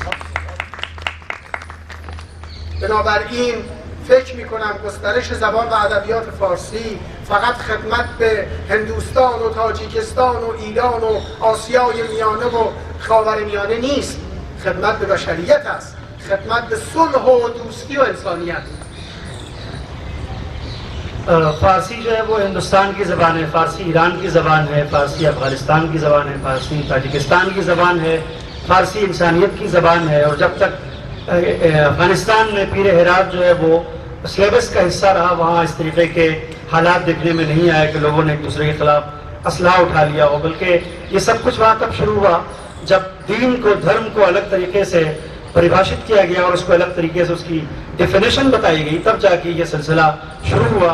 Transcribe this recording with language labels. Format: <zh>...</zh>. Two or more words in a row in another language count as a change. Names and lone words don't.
<fa>بنابراین فکر می‌کنم گسترش زبان و ادبیات فارسی فقط خدمت به هندوستان و تاجیکستان و ایران و آسیای میانه و خاورمیانه نیست، خدمت به بشریت است، خدمت به صلح و دوستی و انسانیت.</fa> <hi>फ़ारसी जो है वो हिंदुस्तान की ज़बान है, फ़ारसी ईरान की ज़बान है, फ़ारसी अफ़गानिस्तान की ज़बान है, फ़ारसी ताजिकिस्तान की ज़बान है, फ़ारसी इंसानियत की ज़बान है। और जब तक अफ़गानिस्तान में पीर हेरात जो है वो सिलेबस का हिस्सा रहा, वहाँ इस तरीके के हालात देखने में नहीं आया कि लोगों ने एक दूसरे के ख़िलाफ़ असलहा उठा लिया हो, बल्कि ये सब कुछ वहाँ तब शुरू हुआ जब दीन को, धर्म को अलग तरीके से परिभाषित किया गया और उसको अलग तरीके से उसकी डेफिनेशन बताई गई, तब जाके ये सिलसिला शुरू हुआ।</hi>